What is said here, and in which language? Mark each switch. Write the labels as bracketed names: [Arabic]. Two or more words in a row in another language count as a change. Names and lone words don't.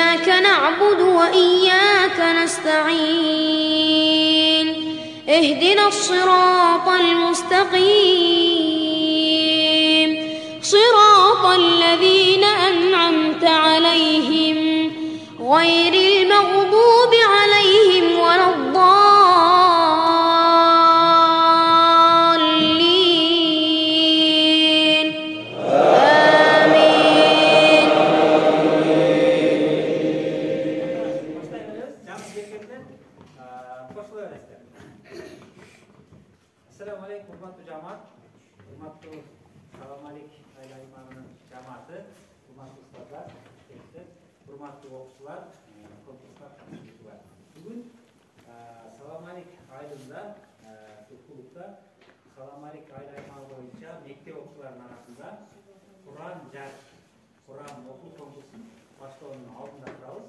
[Arabic] نعبد وإياك نستعين اهدنا الصراط المستقيم صراط الذين أنعمت عليهم غير المغضوب عليهم ولا الضالين آمين. السلام عليكم [Uzbek] hurmatli jamoat, hurmatli Salom alik oila imamining jamoati, hurmatli ustozlar, hurmatli o'quvchilar, konkurslar qatnashchilari. Bugun Salom alik oilamda, shu klubda Salom alik oila imami bo'yicha maktab o'quvchilarining orasida Qur'on o'quv konkursining boshlovchining oldida turamiz.